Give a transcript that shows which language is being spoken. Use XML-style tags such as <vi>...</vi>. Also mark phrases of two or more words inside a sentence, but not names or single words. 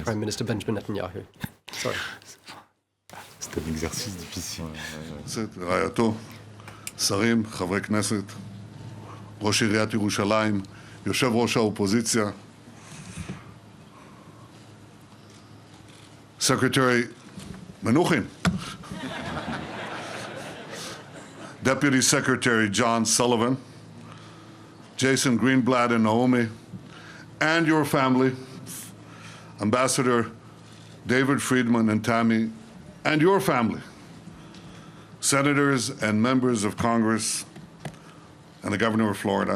<en>Prime Minister Benjamin Netanyahu. Sorry.</en> <fr>C'est un exercice difficile.</fr> <he>רעייתו, שרים, חברי כנסת, ראש עיריית ירושלים, יושב ראש האופוזיציה,</he> <en>Secretary Menuhin, Deputy Secretary John Sullivan, Jason Greenblatt and Naomi, and your family, Ambassador David Friedman and Tammy, and your family, senators and members of Congress, and the governor of Florida.</en>